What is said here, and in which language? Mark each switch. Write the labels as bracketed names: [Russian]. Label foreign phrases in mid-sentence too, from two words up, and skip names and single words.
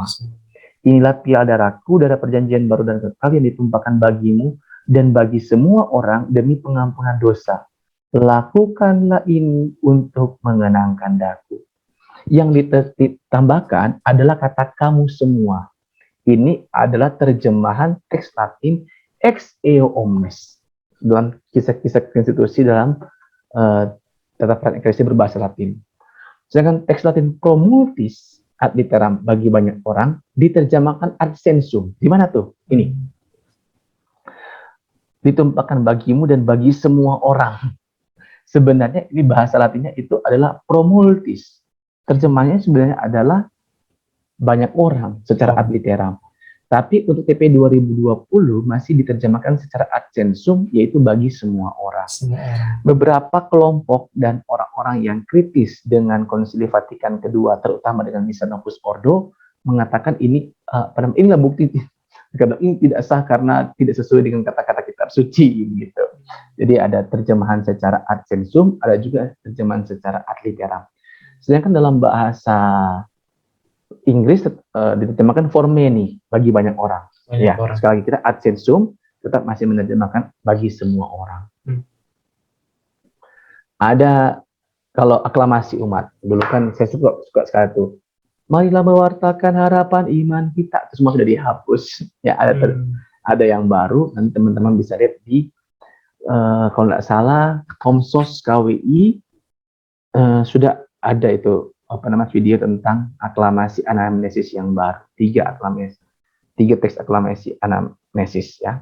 [Indonesian] Inilah piala darahku, darah perjanjian baru dan kekal yang ditumpahkan bagimu dan bagi semua orang demi pengampunan dosa. lakukanlah ini untuk mengenangkan daku. Yang ditambahkan adalah kata kamu semua. Ini adalah terjemahan teks Latin [Latin] ex eo omnes [Indonesian] dalam kisah-kisah konstitusi dalam tata praktek eklesia berbahasa Latin. Sedangkan teks Latin [Latin] pro multis ad literam [Indonesian] bagi banyak orang diterjemahkan [Latin] ad sensum. [Indonesian] Di mana tuh? Ini. Ditumpahkan bagimu dan bagi semua orang. Sebenarnya ini bahasa Latinnya itu adalah [Latin] pro multis. [Indonesian] Terjemahnya sebenarnya adalah banyak orang secara [Latin] ad literam. [Indonesian] Tapi untuk TP 2020 masih diterjemahkan secara [Latin] ad sensum, [Indonesian] yaitu bagi semua orang. Beberapa kelompok dan orang-orang yang kritis dengan Konsili Vatikan kedua, terutama dengan Missa Novus Ordo, mengatakan ini inilah bukti ini tidak sah karena tidak sesuai dengan kata-kata kitab suci gitu. Jadi ada terjemahan secara [Latin] ad sensum, [Indonesian] ada juga terjemahan secara [Latin] ad literam. [Indonesian] Sedangkan dalam bahasa Inggris diterjemahkan [English] for many, [Indonesian] bagi banyak orang. Sekali lagi kita [Latin] ad sensum [Indonesian] tetap masih menerjemahkan bagi semua orang. Ada kalau aklamasi umat, dulu kan saya suka sekali tuh. Marilah mewartakan harapan iman kita, itu semua sudah dihapus. Ya ada yang baru, nanti teman-teman bisa lihat di kalau nggak salah Komsos KWI sudah ada itu video tentang aklamasi anamnesis yang baru, 3 teks aklamasi anamnesis ya.